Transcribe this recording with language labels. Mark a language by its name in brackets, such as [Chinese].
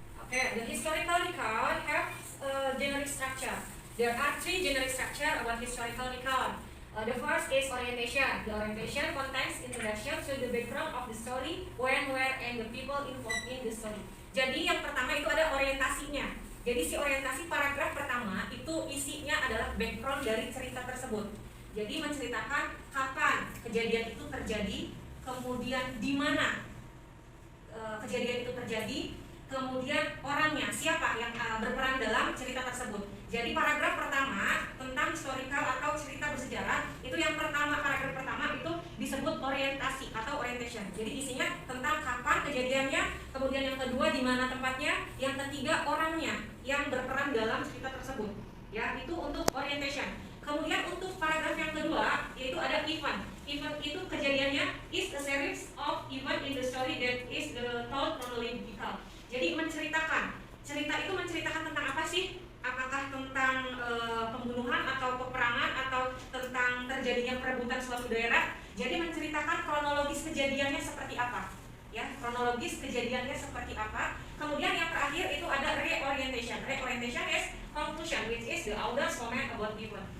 [English] Okay, the historical recount have generic structure. There are three generic structure about historical recount. The first is orientation. The orientation contains introduction to the background of the story, when, where, and the people involved in the story. [Indonesian] Jadi yang pertama itu ada orientasinya. Jadi si orientasi paragraf pertama itu isinya adalah background dari cerita tersebut. Jadi menceritakan kapan kejadian itu terjadi, kemudian di mana kejadian itu terjadi, kemudian orangnya, siapa yang berperan dalam cerita tersebut. Jadi paragraf pertama tentang historical atau cerita bersejarah, itu yang pertama, paragraf pertama itu disebut orientasi atau orientation. Jadi isinya tentang kapan kejadiannya, kemudian yang kedua di mana tempatnya, yang ketiga orangnya yang berperan dalam cerita tersebut. Ya, itu untuk orientation. Kemudian untuk paragraf yang kedua yaitu ada event. [English] Event [Indonesian] itu kejadiannya [English] is a series of event in the story that is the told chronological. [Indonesian] Jadi menceritakan, cerita itu menceritakan tentang apa sih? Apakah tentang pembunuhan atau peperangan atau tentang terjadinya perebutan suatu daerah? Jadi menceritakan kronologis kejadiannya seperti apa? Ya, kronologis kejadiannya seperti apa? Kemudian yang terakhir itu ada reorientation. [English] Reorientation is conclusion, which is the author's comment about event.